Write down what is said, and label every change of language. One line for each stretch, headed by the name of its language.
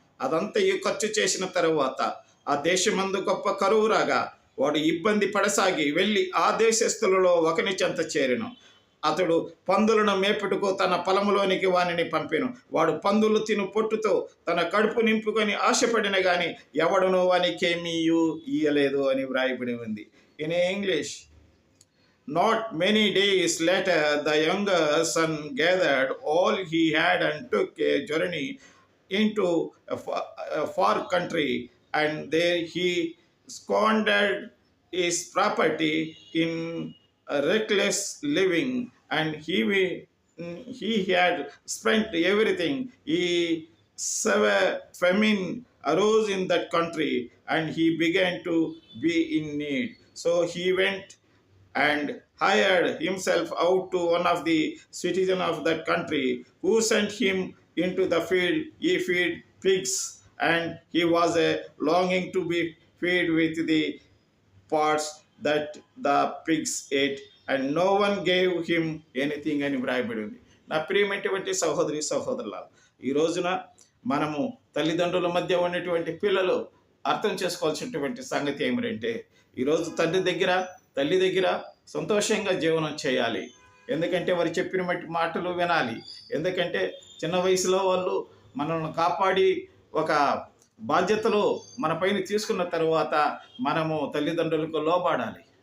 Telugu: అదంతయు ఖర్చు చేసిన తరువాత ఆ దేశమందు గొప్ప కరువు రాగా వాడు ఇబ్బంది పడసాగి వెళ్ళి ఆ దేశస్థులలో ఒకని చెంత చేరెను. అతడు పందులను మేపుటకు తన పొలములోనికి వానిని పంపెను. వాడు పందులు తిను పొట్టుతో తన కడుపు నింపుకొని ఆశపడిన గాని ఎవడునో వానికేమీ ఇయ్యలేదు అని వ్రాయబడి ఉంది.
English: In English, not many days later the younger son gathered all he had and took a journey into a far country, and there he squandered his property in reckless living, and he had spent everything. He severe famine arose in that country, and he began to be in need. So he went and hired himself out to one of the citizens of that country, who sent him into the field. He feed pigs, and he was longing to be fed with the parts that the pigs ate, and no one gave him anything
Telugu: అని వ్రాయబడి ఉంది. నా ప్రియమైనటువంటి సహోదరి సహోదరుల, ఈ రోజున మనము తల్లిదండ్రుల మధ్య ఉన్నటువంటి పిల్లలు అర్థం చేసుకోవాల్సినటువంటి సంగతి ఏమిటంటే, ఈరోజు తండ్రి దగ్గర తల్లి దగ్గర సంతోషంగా జీవనం చేయాలి. ఎందుకంటే వారు చెప్పిన మాటలు వినాలి. ఎందుకంటే చిన్న వయసులో వాళ్ళు మనల్ని కాపాడి ఒక బాధ్యతలు మన పైన తీసుకున్న తర్వాత మనము తల్లిదండ్రులకు లోబడాలి.